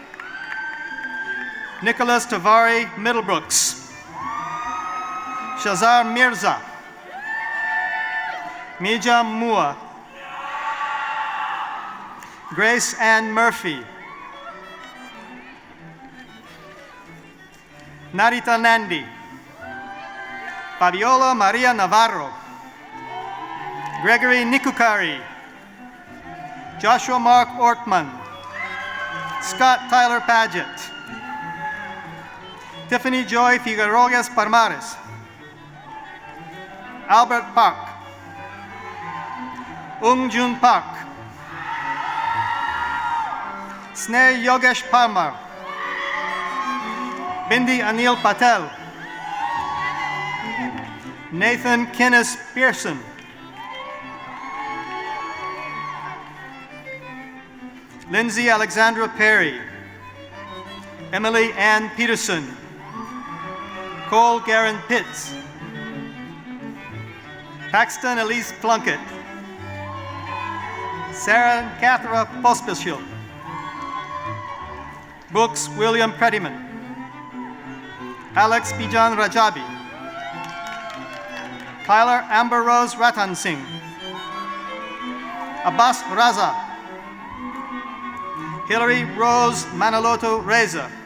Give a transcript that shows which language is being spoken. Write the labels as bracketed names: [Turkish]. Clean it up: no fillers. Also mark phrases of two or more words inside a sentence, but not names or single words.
[English] Nicholas Tavari Middlebrooks. Shazar Mirza. Mija Mua. Grace Ann Murphy. Narita Nandi, Fabiola Maria Navarro, Gregory Nikukari, Joshua Mark Ortman, Scott Tyler Paget, Tiffany Joy Figueroa Palmares, Albert Park, Ung Jun Park, Sneh Yogesh Parmar, Bindi Anil Patel, Nathan Kenneth Pearson, Lindsay Alexandra Perry, Emily Ann Peterson, Cole Garen Pitts, Paxton Elise Plunkett, Sarah Cathera Pospisil, Brooks William Prettyman, Alex Bijan Rajabi, Tyler Amber Rose Ratan Singh, Abbas Raza, Hillary Rose Manaloto Reza,